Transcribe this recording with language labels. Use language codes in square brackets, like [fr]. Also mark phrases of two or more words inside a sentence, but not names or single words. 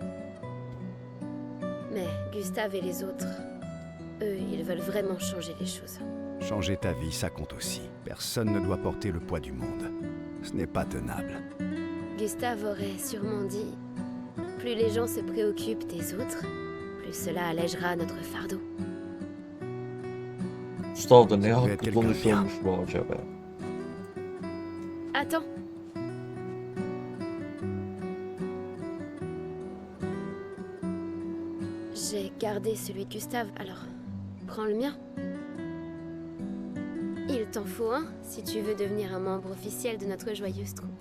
[fr] Mais Gustave et les autres, eux, ils veulent vraiment changer les choses. Changer ta vie, ça compte aussi. Personne ne doit porter le poids du monde. Ce n'est pas tenable. Gustave aurait sûrement dit, plus les gens se préoccupent des autres, plus cela allègera notre fardeau. [tr] Mustafa da ne haklı [fr] quelqu'un [tr] konuşuyormuş bu hoca be. [fr] Attends. J'ai gardé celui de Gustave, alors prends le mien. Il t'en faut un si tu veux devenir un membre officiel de notre joyeuse troupe.